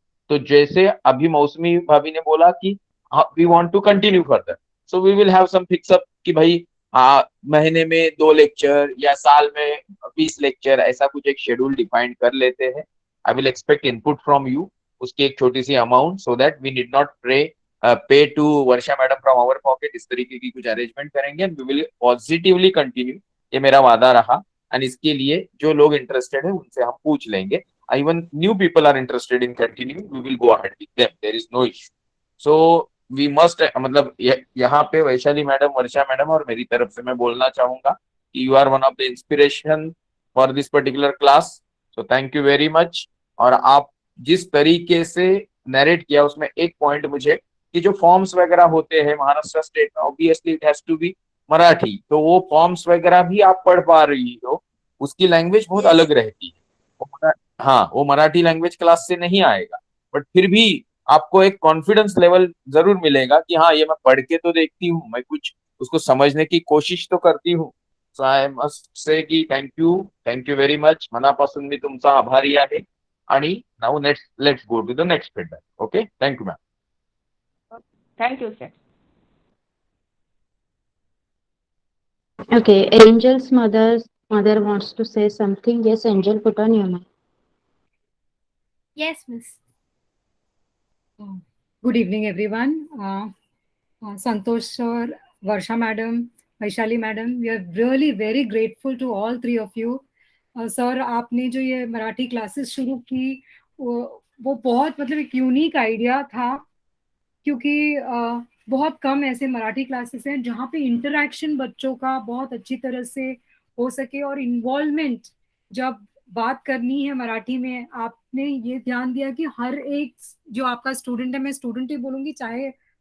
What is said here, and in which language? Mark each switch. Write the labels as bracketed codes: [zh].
[hi] तो जैसे अभी मौसमी भाभी ने बोला कि [en] we want to continue further, so we will have some fix up [hi] कि भाई महीने में 2 लेक्चर या साल में 20 लेक्चर, ऐसा कुछ एक शेड्यूल डिफाइन कर लेते हैं। [en] I will expect input from you, [hi] उसकी एक छोटी सी amount, [en] So that we need not pay to Varsha madam from our pocket. [hi] इस तरीके की कुछ अरेंजमेंट करेंगे [en] and we will positively continue, [hi] ये मेरा वादा रहा। एंड इसके लिए जो लोग इंटरेस्टेड है उनसे हम पूछ लेंगे। [en] Even new people are interested in continuing, we will go ahead with them, there is no issue. So we must, [hi] मतलब यहाँ पे वैशाली मैडम, वर्षा मैडम और मेरी तरफ से मैं बोलना चाहूंगा कि [en] You are one of the inspiration for this particular class, so thank you very much. [hi] और आप जिस तरीके से नरेट किया उसमें एक पॉइंट मुझे, कि जो फॉर्म्स वगैरह होते हैं महाराष्ट्र स्टेट में, [en] obviously it has to be Marathi, [hi] तो वो फॉर्म्स वगैरह भी आप पढ़ पा रही हो, उसकी लैंग्वेज बहुत [en] yes, [hi] अलग रहती है। हाँ, वो मराठी लैंग्वेज क्लास से नहीं आएगा, बट फिर भी आपको एक कॉन्फिडेंस लेवल जरूर मिलेगा कि हाँ ये मैं पढ़ के तो देखती हूँ, मैं कुछ उसको समझने की कोशिश तो करती हूँ। [en] so I must say की thank you very much, [mr] मनापासून मी तुमचा आभारी आहे। [en] आणि now let's go to the next feedback. Okay, thank you ma'am. Thank you sir. Okay, Angel's mother wants to say something. Yes, Angel, put on your mic. Yes, miss. Good evening, everyone. Santosh sir, Varsha madam, Vaishali madam, we are really very grateful to all three of you. [hi] Sir आपने जो ये Marathi classes शुरू की वो बहुत मतलब एक unique idea था, क्योंकि बहुत कम ऐसे मराठी क्लासेस हैं जहाँ पे इंटरेक्शन बच्चों का बहुत अच्छी तरह से हो सके, और इन्वॉल्वमेंट जब बात करनी है मराठी में, आपने ये ध्यान दिया कि हर एक जो आपका स्टूडेंट है, मैं स्टूडेंट ही बोलूंगी चाहे